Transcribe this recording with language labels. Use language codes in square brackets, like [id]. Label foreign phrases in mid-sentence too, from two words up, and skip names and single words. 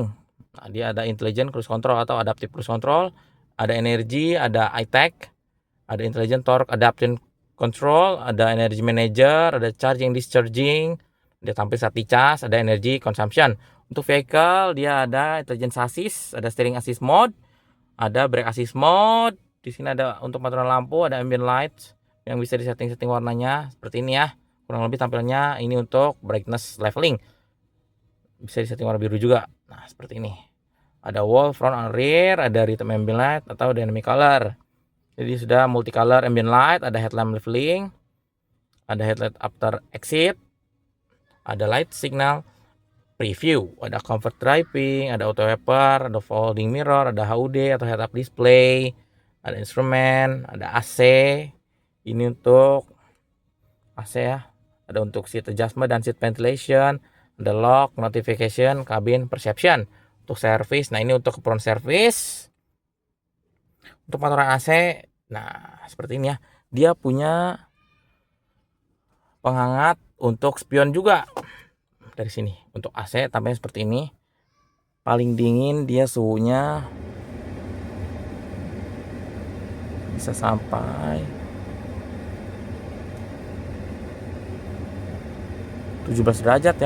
[id] Nah, dia ada [en] intelligent cruise control [id] atau [en] adaptive cruise control, [id] ada energy, ada iTech, ada [en] intelligent torque adaptation control, [id] ada [en] energy manager, [id] ada [en] charging discharging, [id] dia tampil saat dicas, ada [en] energy consumption. [id] Untuk vehicle dia ada [en] intelligent chassis, [id] ada [en] steering assist mode, [id] ada [en] brake assist mode. [id] Di sini ada untuk pengaturan lampu, ada [en] ambient lights [id] yang bisa disetting-setting warnanya seperti ini ya. Kurang lebih tampilannya ini untuk [en] brightness leveling. [id] Bisa disetting warna biru juga. Nah, seperti ini. Ada [en] wall, front, and rear, ada rhythm ambient light atau dynamic color. [id] Jadi sudah [en] multicolor ambient light, [id] ada [en] headlamp leveling, [id] ada [en] headlight after exit, [id] ada [en] light signal preview, [id] ada [en] comfort driving, [id] ada [en] auto wiper, [id] ada [en] folding mirror, [id] ada HUD atau [en] head up display, [id] ada instrumen, ada AC. Ini untuk AC ya. Ada untuk [en] seat adjustment [id] dan [en] seat ventilation, [id] ada [en] lock, notification, cabin perception. [id] Untuk service, nah ini untuk keperluan service. Untuk pengaturan AC, nah seperti ini ya. Dia punya penghangat untuk spion juga. Dari sini untuk AC tampaknya seperti ini. Paling dingin dia suhunya bisa sampai 17 derajat ya.